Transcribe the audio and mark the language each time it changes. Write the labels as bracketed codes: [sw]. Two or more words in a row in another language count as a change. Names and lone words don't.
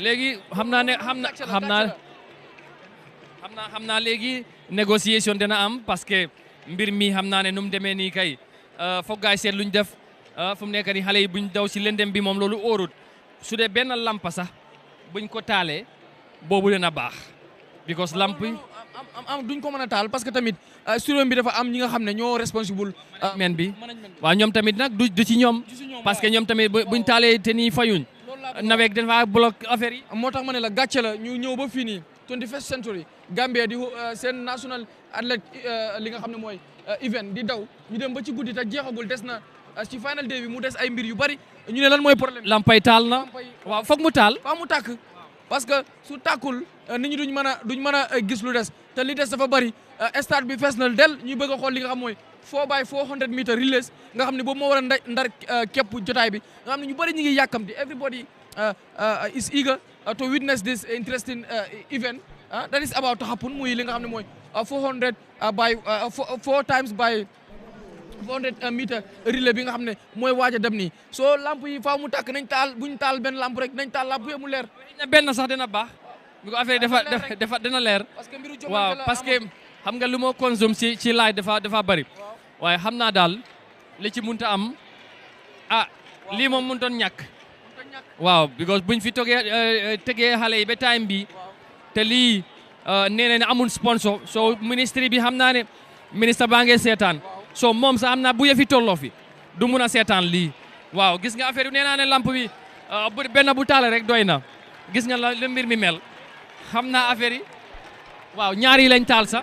[wo] Légui xam naa léegi négociation dina am parce que mbir mi xam naa ne nu mu demee nii kay foog gaay seet luñ def fu mu nekk nii xale yi buñ daw si lëndëm bi moom loolu óorut su dee benn lampa sax buñ ko taalee boobu dina baax because lamp yi am duñ ko mën a taal parce que tamit studio bi dafa am ñi nga xam ne ñoo responsible men bi waaw ñoom tamit nag du ci ñoom parce que ñoom tamit buñ taalee te nii fayuñ nawet dafa bloc affaire yi moo tax ma ne la gàcce la ñu ñëw ba fii nii 21st century Gambia di seen [en] national athlete [wo] li nga xam ne mooy event di daw ñu dem ba ci guddi te jeexagul des na ci final day bi mu des ay mbir yu bari ñu ne lan mooy problème lampay taal na waaw foog mu taal faa mu tàkk parce que su tàkkul nit ñi duñ mën a gis lu des te li des dafa bari stade bi fees na del ñuy bëgg a xool li nga xam mooy [en] 4x400 meter relays [wo] nga xam ne boobu moo war a ndar képp jotaay bi nga xam ne ñu bari ñu ngi yàkkamti [en] everybody is eager to witness this interesting event that is about to happen [wo] muy li nga xam ne mooy 400 by 4 times by 400 meter relais bi nga xam ne mooy waaj a dem nii soo lamp yi faaw mu tàkk nañ taal buñ taal benn lamp rek nañ taal lamp yëpp mu leer benn sax dina baax bi ko affaire dafa dina leer waaw parce que xam nga lu moo consomme ci laay dafa bari waaye xam naa daal li ci munta am lii moom mënutoon ñàkk waaw because buñ fi tegee xale yi ba time bi te lii nee na ne amul sponsor so ministre bi xam naa ne ministre baa ngee seetaan so moom sax xam naa bu yëfi tolloo fi du mun a seetaan lii waaw gis nga affaire bi nee naa ne lamp bi benn bu taale rek doy na gis nga la mbir mi mel xam naa affaire yi waaw ñaar yi lañ taal sax